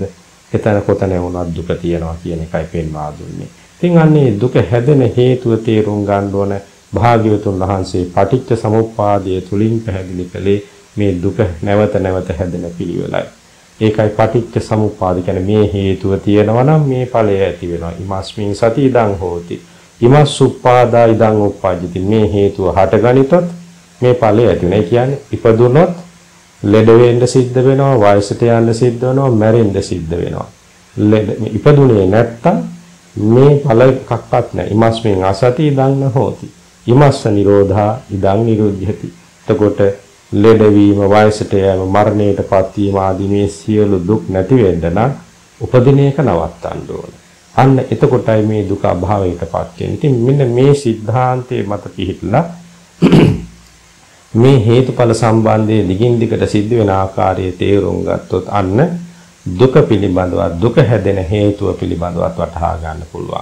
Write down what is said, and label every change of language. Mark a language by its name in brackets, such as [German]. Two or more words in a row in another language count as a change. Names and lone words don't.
[Sinhala] එතන කොතන වුණත් දුක තියෙනවා කියන එකයි පෙන්වා දුන්නේ. ඉතින් අන්නේ දුක හැදෙන හේතුව තේරුම් ගන්න ඕන භාග්‍යවතුන් වහන්සේ පටිච්ච සමුප්පාදයේ තුලින් පැහැදිලි කළේ මේ දුක නැවත නැවත හැදෙන පිළිවෙලයි. ඒකයි [Pali] පටිච්ච සමුප්පාද [Sinhala] කියන්නේ මේ හේතුව තියෙනවා නම් මේ ඵලය ඇති වෙනවා. [Pali] ඉමස්මින් සති ඉදං හෝති. ඉමස් උප්පාදා ඉදං උප්පජ්ජති. [Sinhala] මේ හේතුව හටගනිතොත් මේ ඵලය ඇති වෙනවා. ඒ කියන්නේ ඉපදුනොත් ලෙඩ වෙන්න සිද්ධ වෙනවා, වයසට යන්න සිද්ධ වෙනවා, මැරෙන්න සිද්ධ වෙනවා. ඉපදුනේ නැත්තම් මේ ඵල එකක්වත් නැහැ. [Pali] ඉමස්මින් අසති ඉදං හෝති. ඉමස්ස නිරෝධා ඉදං නිරුද්ධති. [Sinhala] එතකොට ලෙඩවීම, වයසට යෑම, මරණයටපත් වීම ආදී මේ සියලු දුක් නැති වෙන්න නම් උපදින එක නවත්තන්න ඕන. අන්න එතකොටයි මේ දුක අභාවයටපත් වෙන්නේ. ඉතින් මෙන්න මේ સિદ્ધාන්තයේ මත පිහිටලා මේ හේතුඵල සම්බන්ධයේ දිගින් දිගට සිද්ධ වෙන ආකාරයේ තේරුම් ගත්තොත් අන්න දුක පිළිබඳව, දුක හැදෙන හේතුව පිළිබඳව වටහා ගන්න පුළුවන්.